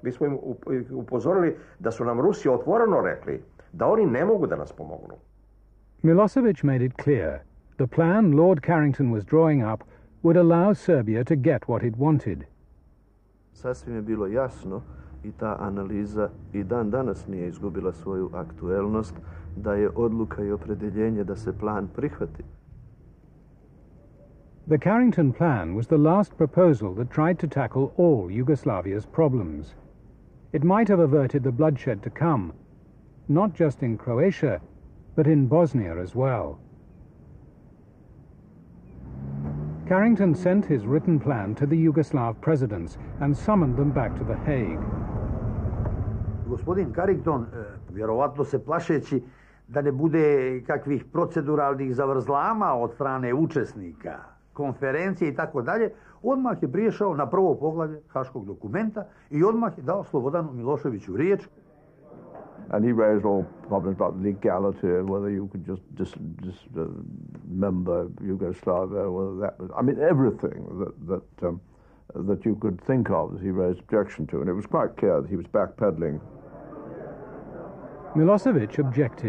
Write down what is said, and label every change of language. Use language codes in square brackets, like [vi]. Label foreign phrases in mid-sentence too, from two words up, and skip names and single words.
[sr] Mi smo im upozorili da su nam Rusi otvoreno rekli da oni ne mogu da nas pomognu. [en] Milosevic made it clear the plan Lord Carrington was drawing up would allow Serbia to get what it wanted. [sr] Sasvim je bilo jasno i ta analiza i dan danas nije izgubila svoju aktuelnost, da je odluka i opredjeljenje da se plan prihvati. [en] The Carrington Plan was the last proposal that tried to tackle all Yugoslavia's problems. It might have averted the bloodshed to come, not just in Croatia, but in Bosnia as well. Carrington sent his written plan to the Yugoslav presidents and summoned them back to The Hague. [sr] Gospodin Carrington, vjerovatno se plašeći da ne bude kakvih proceduralnih zavrzlama od strane učesnika, konferencije i tako dalje, odmah je priješao na prvo poglavlje Haškog dokumenta i odmah je dao Slobodanu Miloševiću riječ. [en] And he raised all problems about legality, whether you could just dismember Yugoslavia, whether that was, I mean, everything that you could think of, he raised objection to, and it was quite clear that he was backpedaling. Milosevic objected.